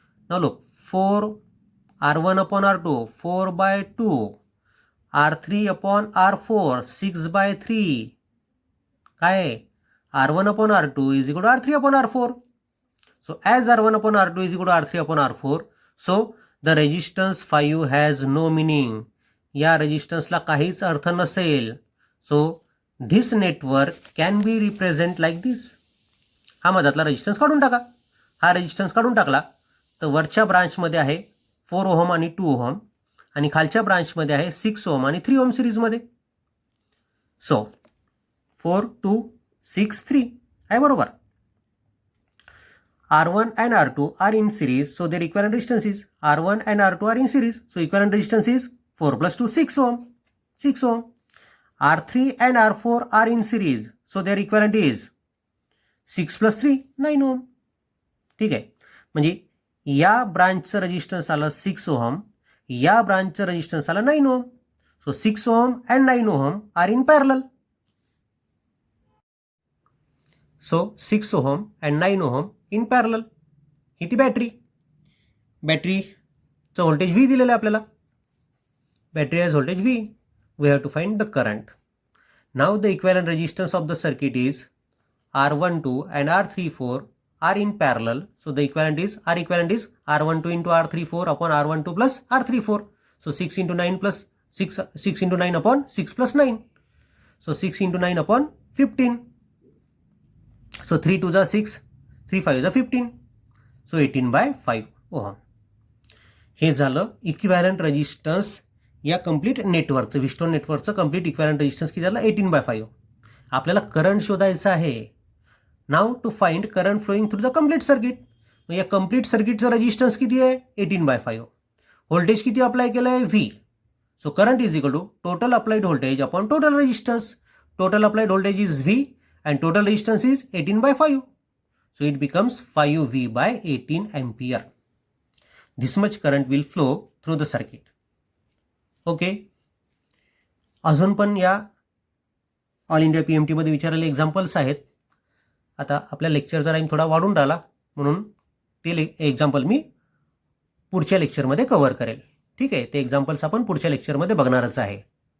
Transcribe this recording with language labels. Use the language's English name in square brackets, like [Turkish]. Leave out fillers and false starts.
[English] Now look, 4 R1 upon R2 4/2, R3 upon R4 6/3. [Marathi] काय आहे? [English] R1 upon R2 is equal to R3 upon R4. So as R1 upon R2 is equal to R3 upon R4, so the resistance 5 has no meaning. [Marathi] या रेजिस्टन्सला काहीच अर्थ नसेल. [English] So this network can be represent like this. [Marathi] हा मधातला resistance काढून टाका. हा resistance काढून टाकला तर वरच्या ब्रांचमध्ये आहे 4 ओहम आणि 2 ओहम, आणि खालच्या ब्रांचमध्ये आहे 6 ओहम आणि 3 ओहम सिरीजमध्ये. सो 4 2 6 3 आहे बरोबर. [English] R1 and R2 are in series, so their equivalent resistance is R1 and R2 are in series, so equivalent resistance is 4 plus 2 6 ohm. 6 ohm. R3 and R4 are in series, so their equivalent is 6 plus 3 9 ohm. [Marathi] ठीक आहे, म्हणजे या ब्रांचचं resistance आलं 6 ohm, या ब्रांचचं resistance आलं 9 ohm. [English] So 6 ohm and 9 ohm are in parallel. So 6 ohm and 9 ohm in parallel. [Marathi] ही ती battery, बॅटरीचं voltage V दिलेलं आहे आपल्याला. [English] Battery has voltage V. We have to find the current. Now the equivalent resistance of the circuit is R12 and R34 are in parallel, so the equivalent is R12 into R34 upon R12 plus R34. So 6 into 9 plus 6 into 9 upon 6 plus 9. So 6 into 9 upon 15. So 3 2 is 6, 3 5 is 15. So 18/5 ohm. [Marathi] हे झालं equivalent resistance या complete नेटवर्कचं, Wheatstone नेटवर्कचं complete equivalent resistance किती झालं? 18/5. आपल्याला current शोधायचं आहे. [English] Now to find current flowing through the complete circuit. [Marathi] मग या कंप्लीट सर्किटचं रेजिस्टन्स किती आहे? 18/5. व्होल्टेज किती अप्लाय केलं आहे? V. [English] So current is equal to total applied voltage upon total resistance. Total applied voltage is V and total resistance is 18/5. So it becomes 5V/18 ampere. This much current will flow through the circuit. Okay. [Marathi] अजून पण या all India PMT मध्ये विचारलेले examples आहेत. आता आपल्या लेक्चरचा time थोडा वाढून राहिला म्हणून ते एक्झाम्पल मी पुढच्या लेक्चरमध्ये कव्हर करेल. ठीक आहे, ते एक्झाम्पल्स आपण पुढच्या लेक्चरमध्ये बघणारच आहे.